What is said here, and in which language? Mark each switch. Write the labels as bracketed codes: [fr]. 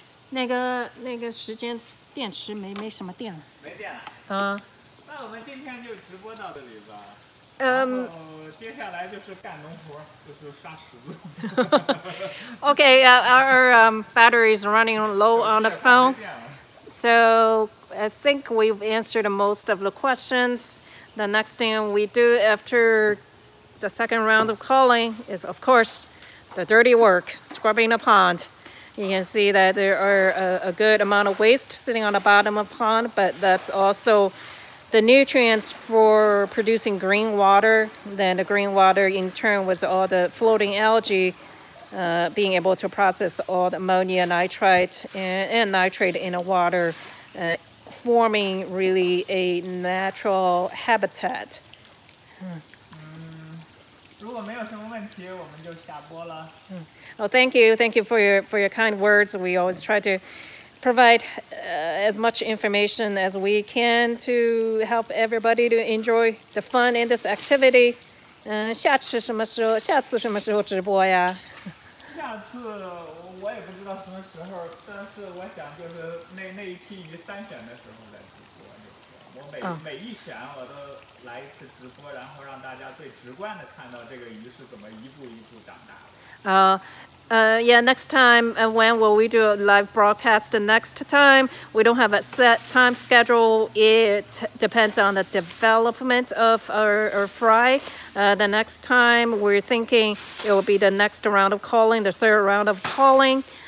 [zh] 那个时间电池没什么电了。没电了。那我们今天就直播到这里吧。然后接下来就是干农活，就是刷石子。 [en] Okay, our battery is running low on the phone, so I think we've answered most of the questions. The next thing we do after the second round of culling is, of course, the dirty work, scrubbing the pond. You can see that there are a good amount of waste sitting on the bottom of the pond, but that's also the nutrients for producing green water. Then the green water in turn was all the floating algae being able to process all the ammonia, nitrite, and nitrate in the water, forming really a natural habitat. [zh] 如果没有什么问题，我们就下播了。 [en] Well, thank you for your kind words. We always try to provide as much information as we can to help everybody to enjoy the fun in this activity. [zh] 下次什么时候直播呀？下次我也不知道什么时候，但是我想就是那一批鱼3选的时候再直播就行。我每一选我都来一次直播，然后让大家最直观的看到这个鱼是怎么一步一步长大的。 [en] Yeah, next time, when will we do a live broadcast? The next time, we don't have a set time schedule. It depends on the development of our fry. The next time, we're thinking it will be the next round of culling, the third round of culling.